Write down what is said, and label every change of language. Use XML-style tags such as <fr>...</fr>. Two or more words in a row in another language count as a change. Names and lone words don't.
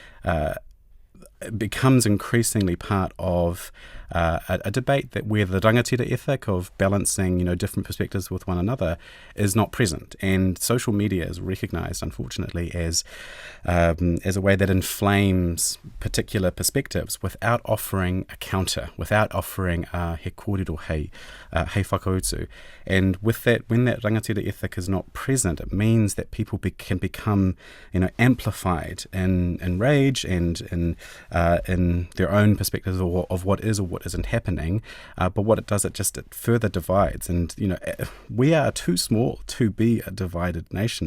<en>Becomes increasingly part of a debate that where the rangatira ethic of balancing, different perspectives with one another is not present, and social media is recognised, unfortunately, as a way that inflames particular perspectives without offering a counter, without offering</en> <mi>he kōrero hei whakautu.</mi> <en>And with that, when that rangatira ethic is not present, it means that people can become, amplified in rage and in their own perspectives of what is or what isn't happening. But what it does, it further divides. And, we are too small to be a divided nation.</en>